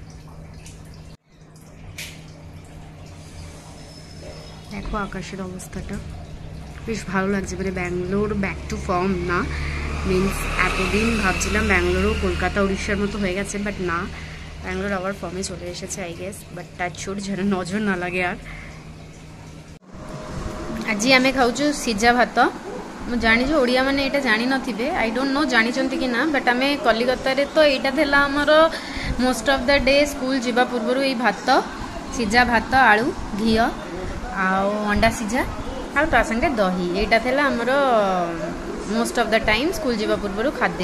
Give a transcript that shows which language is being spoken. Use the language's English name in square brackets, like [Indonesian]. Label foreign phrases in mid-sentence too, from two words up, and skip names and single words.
[Bangla] দেখো আকাশের অবস্থাটা বেশ ভালো লাগছে, মানে ব্যাঙ্গালোর [English] back to form [Bangla] না, মিনস এতদিন ভাবছিলাম ব্যাঙ্গালোরও কলকাতা উড়িষ্যার মতো হয়ে গেছে, বাট না, ব্যাঙ্গালোর আবার ফর্মে চলে এসেছে [English] I guess. but touch shoot [Bangla] যেন নজর না লাগে। আর [Odia] ଆଜି ଆମେ ଖାଉଛୁ ସିଝା ଭାତ। ମୁଁ ଜାଣିଛୁ ଓଡ଼ିଆ ମାନେ ଏଇଟା ଜାଣିନଥିବେ, [English] I don't know [Odia] ଜାଣିଛନ୍ତି କି ନା, ବଟ୍ ଆମେ କଲିକତାରେ ତ ଏଇଟା ଥିଲା ଆମର [English] most of the day. [Odia] ସ୍କୁଲ ଯିବା ପୂର୍ବରୁ ଏଇ ଭାତ, ସିଝା ଭାତ, ଆଳୁ, ଘିଅ ଆଉ ଅଣ୍ଡା ସିଝା ଆଉ ତା ସାଙ୍ଗେ ଦହି, ଏଇଟା ଥିଲା ଆମର [English] most of the time [Odia] ସ୍କୁଲ ଯିବା ପୂର୍ବରୁ ଖାଦ୍ୟ।